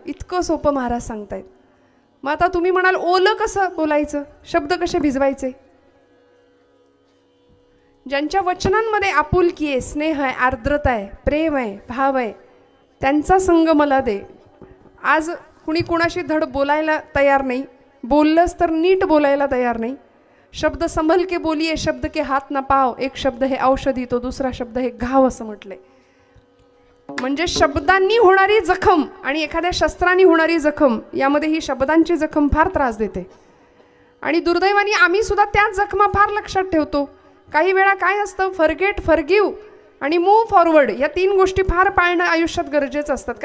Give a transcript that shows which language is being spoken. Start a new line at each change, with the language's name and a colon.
Marathi: इतकं सोपं महाराज सांगतायत. मग आता तुम्ही म्हणाल ओलं कसं बोलायचं, शब्द कसे भिजवायचे. ज्यांच्या वचनांमध्ये आपुलकी आहे, स्नेह आहे, आर्द्रता आहे, प्रेम आहे, भाव आहे, त्यांचा संग मला दे. आज कुणी कुणाशी धड बोलायला तयार नाही. बोललंच तर नीट बोलायला तयार नाही.
Hindi: शब्द संभल के बोलिये, शब्द के हात ना पाव.
Marathi: एक शब्द हे औषधी, तो दुसरा शब्द हे घाव असं म्हटलंय. म्हणजे शब्दांनी होणारी जखम आणि एखाद्या शस्त्रांनी होणारी जखम, यामध्ये ही शब्दांची जखम फार त्रास देते. आणि दुर्दैवाने आम्ही सुद्धा त्याच जखमा फार लक्षात ठेवतो. काही वेळा काय असतं,
English: forget, forgive
Marathi: आणि
English: move forward
Marathi: या 3 गोष्टी फार पाळणं आयुष्यात गरजेचं असतात.